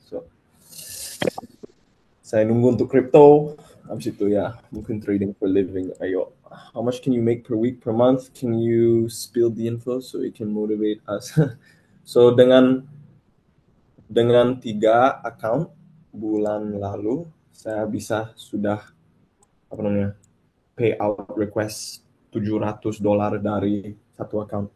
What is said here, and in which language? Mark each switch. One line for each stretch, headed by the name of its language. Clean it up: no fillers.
Indonesian: So, saya nunggu untuk crypto, habis itu ya mungkin
English: trading for living.
Indonesian: Ayo,
English: how much can you make per week, per month? Can you spill the info so it can motivate us?
Indonesian: So dengan 3 account bulan lalu saya bisa sudah payout request $700 dari satu account.